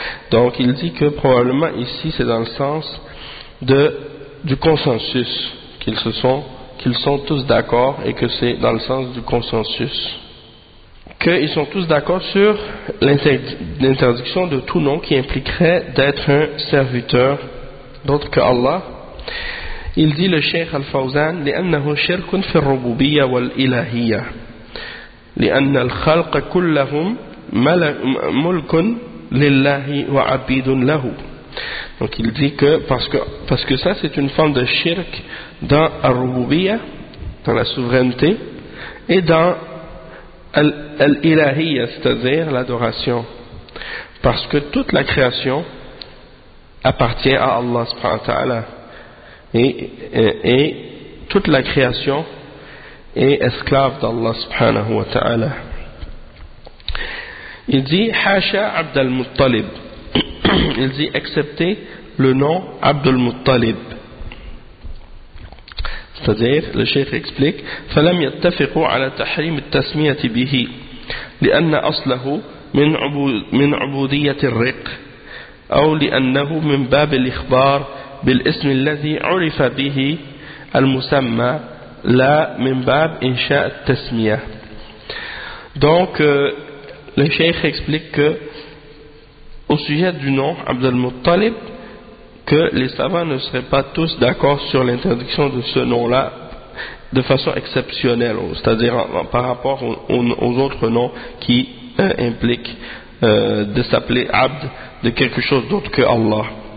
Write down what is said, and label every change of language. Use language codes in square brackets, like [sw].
[fr] Donc, il dit que probablement ici c'est dans le sens du consensus, qu'ils sont tous d'accord et que c'est dans le sens du consensus. Qu'ils sont tous d'accord sur l'interdiction de tout nom qui impliquerait d'être un serviteur d'autre que Allah. Il dit le Cheikh Al-Fawzan, [ar] لأنه شرك في الربوبية والإلهية لأن الخلق كلهم ملك لله وعبيد له. [fr] Donc il dit que parce que ça c'est une forme de shirk dans Ar-Rububiyya, dans la souveraineté, et dans Al-Ilahiyya, c'est-à-dire l'adoration. Parce que toute la création appartient à Allah subhanahu wa ta'ala. Et toute la création est esclave d'Allah subhanahu wa ta'ala. Il dit, Hasha Abdul Muttalib. Il dit, accepter le nom Abdul Muttalib. C'est-à-dire, le cheikh explique, [ar] فَلَمْ يَتَّفِقُوا عَلَى تَحْرِيمِ التَّسْمِيَةِ بِهِ لِأَنَّ أَصْلَهُ مِنْ عُبُودِيَةِ الرِّقِ أَوْ لِأَنَّهُ مِنْ بَابِ الْإِخْبَارِ بِالْإِسْمِ الَّذِي عُرِفَ بِهِ الْمُسَمَّى لَا مِنْ بَابِ إِنْشَاءِ التَّسْمِيَةِ. [fr] Donc, le cheikh explique que, au sujet du nom Abd al-Muttalib, que les savants ne seraient pas tous d'accord sur l'interdiction de ce nom-là de façon exceptionnelle, c'est-à-dire par rapport aux autres noms qui impliquent de s'appeler Abd de quelque chose d'autre que Allah.